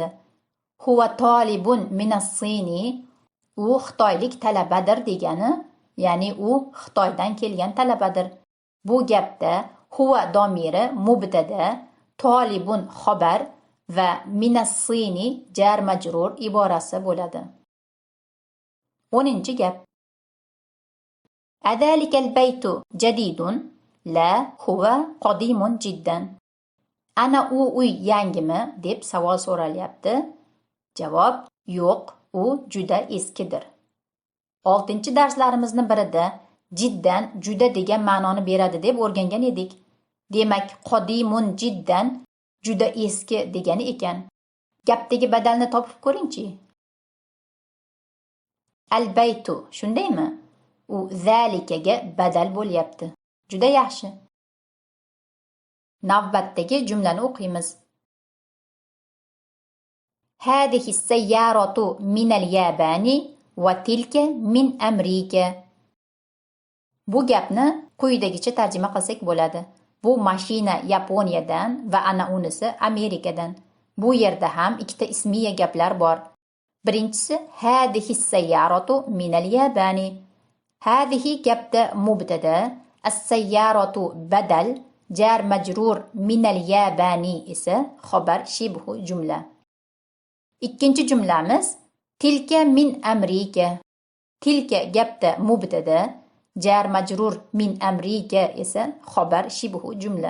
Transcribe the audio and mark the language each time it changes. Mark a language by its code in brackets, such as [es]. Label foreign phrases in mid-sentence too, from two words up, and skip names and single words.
[ar] هو طالب من الصين. [uz] U xitoylik talabadir degani, ya'ni u Xitoydan kelgan talabadir. Bu gapda huwa domiri mubtada, talibun xabar va [ar] من الصين جار مجرور [uz] iborasi bo'ladi. [ar] 10-gap. أذلك البيت جديد? لا، هو قديم جدا. [uz] Ana u uy yangimi deb savol so'ralyapti. Javob yo'q, u juda eskidir. 6-darslarimizni birida jiddan juda degan ma'noni beradi deb o'rgangan edik. Demak, [ar] قديم جدا [uz] juda eski degani ekan. Gapdagi badalni topib ko'ringchi. Al-baytu, shundaymi? U zalikaga badal bo'lyapti. Juda yaxshi. Navbatdagi jumlani o'qiymiz. [ar] هذه السيارة من اليابان وتلك من أمريكا. [uz] Bu gapni quyidagicha tarjima qilsak bo'ladi. Bu mashina Yaponiyadan va ana unisi Amerikadan. Bu yerda ham ikkita ismiya gaplar bor. [ar] Birinchisi هذه السيارة من اليابان. [uz] Hadihi gapda mubtada, as-sayyaratu badal, [ar] جار مجرور من اليابان [uz] esa xabar [ar] شبه جملة. [uz] Ikkinchi jumlamiz [ar] تلك من أمريكا. [uz] Tilka gapda mubtada, [ar] جار مجرور من أمريكا [uz] esa xabar [ar] شبه جملة.